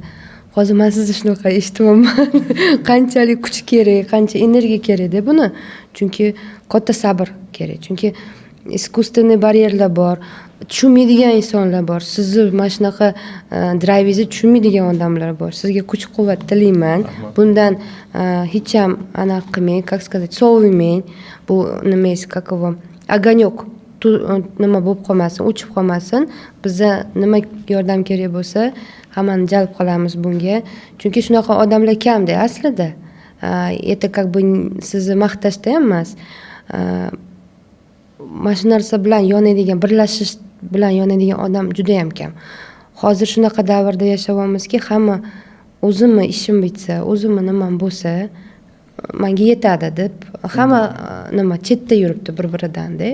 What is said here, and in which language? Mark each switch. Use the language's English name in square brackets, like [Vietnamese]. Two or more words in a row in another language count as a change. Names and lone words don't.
[Uzbek] Hozir men sizni shunaqa eshitmayman. Qanchalik kuch kerak, qancha energiya kerak-da buni. Chunki katta sabr kerak. Chunki искусственный baryerlar bor. Tushunmaydigan insonlar bor. Sizni mana shunaqa drayvingizni tushunmaydigan odamlar bor. Sizga kuch-quvvat tilayman. Bundan hech ham anaqa qilmang, [Russian] как сказать, [Uzbek] sovimang. Bu nimangiz, [Russian] как его, огонек [Uzbek] nima bo'lib qolmasin, o'chib qolmasin. Bizga nima yordam kerak bo'lsa, hammani jalb qilamiz bunga. Chunki shunaqa odamlar kamda aslida. [Russian] Это как бы [Uzbek] sizni maqtashda ham emas. Mana shu narsa bilan yonadigan, birlashish bilan yonadigan odam juda ham kam. Hozir shunaqa davrda yashayapmizki, hamma o'zimni ishim bitsa, o'zimni nimam bo'lsa, menga yetadi deb hamma nima chetda yuribdi bir-biridan-da.